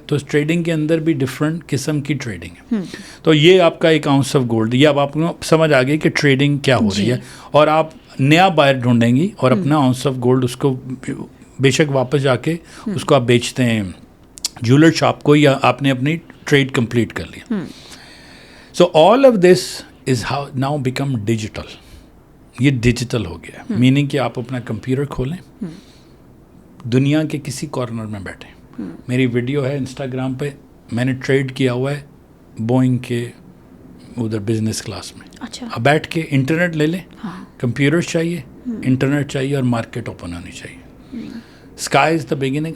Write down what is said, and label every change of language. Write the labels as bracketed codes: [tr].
[ur] تو اس ٹریڈنگ کے اندر بھی ڈفرینٹ قسم کی ٹریڈنگ ہے. تو یہ آپ کا 1 ounce آف گولڈ, یہ اب آپ کو سمجھ آ گئی کہ ٹریڈنگ کیا ہو رہی ہے, اور آپ نیا بائر ڈھونڈیں گی, اور اپنا ounce آف گولڈ اس کو بے شک واپس جا کے اس کو آپ بیچتے ہیں جیولر شاپ کو, یا آپ نے اپنی ٹریڈ کمپلیٹ کر لیا. [en] So all of this is how now become digital. [ur] یہ ڈیجیٹل ہو گیا, میننگ کہ آپ اپنا کمپیوٹر کھولیں, دنیا کے کسی کارنر میں بیٹھیں. میری ویڈیو ہے انسٹاگرام پہ, میں نے ٹریڈ کیا ہوا ہے بوئنگ کے ادھر بزنس کلاس میں. اب بیٹھ کے انٹرنیٹ لے لیں, کمپیوٹر چاہیے, انٹرنیٹ چاہیے, اور مارکیٹ اوپن ہونی چاہیے. [en] Sky is the beginning.